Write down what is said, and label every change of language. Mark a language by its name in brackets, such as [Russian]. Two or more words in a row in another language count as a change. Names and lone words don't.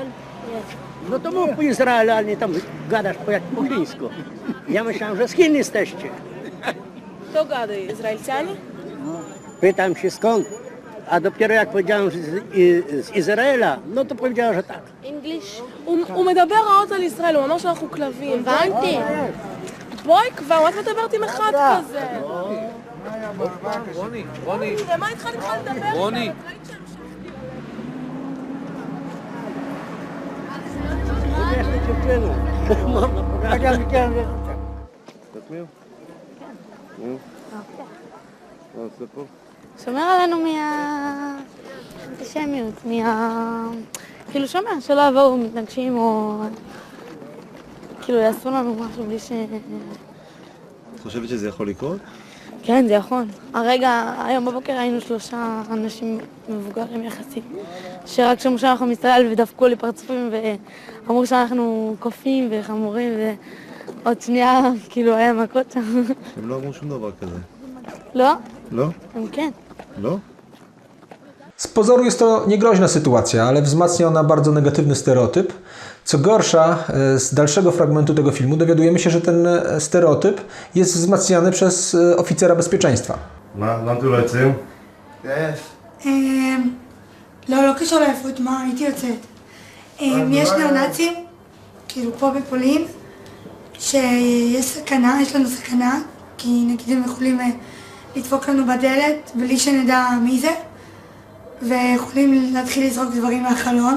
[Polish] No to mów po Izraelu, a nie tam gadasz jak po chińsku. Ja myślałem, że z Chin jesteście. Kto gada? Izraelcianie? Pytam się skąd, a dopiero jak powiedziałem, że z Izraela, no to powiedziała, że tak. English. [Hebrew] הוא מדבר רעות על ישראל, הוא אמר שאנחנו כלבים. הבנתי. בואי כבר, מה את מדברת עם אחד כזה? רוני. מה איתך בכלל לדבר? רוני. [Polish] Jesteś dziewczyną. Można pogadać. [Hebrew] שומר עלינו מהאנטישמיות, כאילו שומר, שלא יבואו מתנגשים או כאילו יעשו לנו משהו בלי ש... את חושבת שזה יכול לקרות? כן, זה יכול. הרגע, היום בבוקר היינו 3 אנשים מבוגרים יחסית, שרק שמעו שאנחנו מסתכל ודפקו לי פרצופים ואמרו שאנחנו קופים וחמורים ועוד שנייה כאילו היה מכות שם. הם לא אמרו שום דבר כזה. לא? לא? הם כן. לא? [Polish] Z pozoru jest to niegroźna sytuacja, ale wzmacnia ona bardzo negatywny stereotyp. Co gorsza, z dalszego fragmentu tego filmu dowiadujemy się, że ten stereotyp jest wzmacniany przez oficera bezpieczeństwa. [Hebrew] מה אתם לא יוצאים? לא קשור לעייפות, מה, הייתי יוצאת. יש ניאו-נאצים, כאילו פה בפולין, שיש סכנה, יש לנו סכנה, כי נגיד הם יכולים לדפוק לנו בדלת בלי שנדע מי זה, ויכולים להתחיל לזרוק דברים מהחלון.